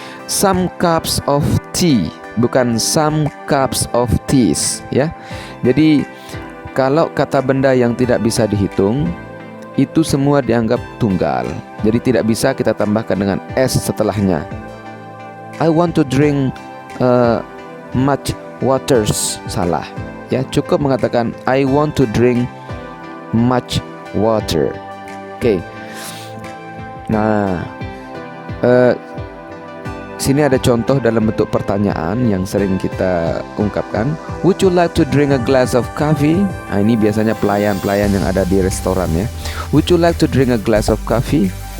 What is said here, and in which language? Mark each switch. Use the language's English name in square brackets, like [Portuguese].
[English] Some cups of tea, [Indonesian] bukan [English] some cups of teas, ya. [Indonesian] Jadi kalau kata benda yang tidak bisa dihitung itu semua dianggap tunggal. Jadi tidak bisa kita tambahkan dengan s setelahnya. [English] I want to drink much waters, [Indonesian] salah. Ya, cukup mengatakan [English] I want to drink much water. [Indonesian] Oke. Nah, sini ada contoh dalam bentuk pertanyaan yang sering kita ungkapkan. [English] Would you like to drink a glass of coffee? [Indonesian] Nah, ini biasanya pelayan-pelayan yang ada di restoran, ya. [English] Would you like to drink a glass of coffee?